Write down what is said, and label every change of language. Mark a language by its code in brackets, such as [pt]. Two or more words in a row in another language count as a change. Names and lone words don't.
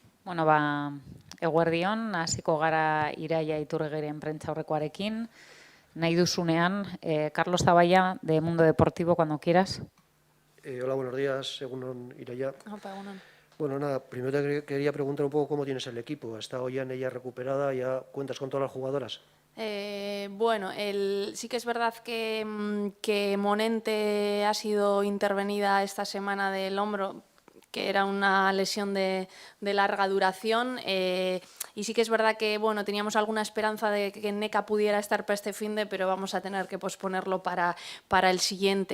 [eu] Bueno, eguerdion, hasiko gara Iraia Iturrigiren prentsaurrekoarekin. Nahi duzunean, Carlos Zaballa, [es] de Mundo Deportivo, cuando quieras. Hola, buenos días, [eu] Egunon, Iraia. Opa, egunon. [es] Bueno, nada, primero te quería preguntar un poco cómo tienes el equipo. ¿Está Ollane ya recuperada? ¿Ya cuentas con todas las jugadoras? Bueno, sí que es verdad que Monente ha sido intervenida esta semana del hombro, que era una lesión de larga duración, y sí que es verdad que bueno, teníamos alguna esperanza de que Neca pudiera estar para este finde, pero vamos a tener que posponerlo para el siguiente.